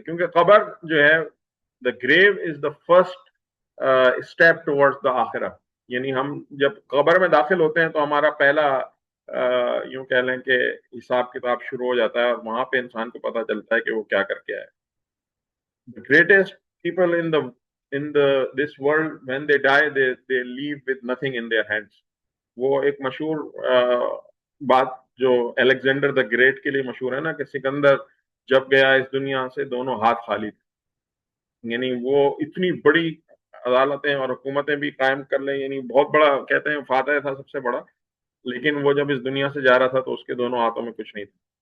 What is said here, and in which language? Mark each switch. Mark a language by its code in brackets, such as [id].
[ur] کیونکہ قبر جو ہے [en] The grave is the first step toward the آخرہ. [ur] یعنی ہم جب قبر میں داخل ہوتے ہیں تو ہمارا پہلا یوں کہہ لیں کہ حساب کتاب شروع ہو جاتا ہے، اور وہاں پہ انسان کو پتہ چلتا ہے کہ وہ کیا کر کے آئے. [en] The greatest people in the this world, when they die, they leave with nothing in their hands. [ur] وہ ایک مشہور بات جو الیگزینڈر دا گریٹ کے لیے مشہور ہے نا، کہ سکندر جب گیا اس دنیا سے دونوں ہاتھ خالی تھے. یعنی وہ اتنی بڑی عدالتیں اور حکومتیں بھی قائم کر لیں، یعنی بہت بڑا کہتے ہیں فاتح تھا سب سے بڑا، لیکن وہ جب اس دنیا سے جا رہا تھا تو اس کے دونوں ہاتھوں میں کچھ نہیں تھا.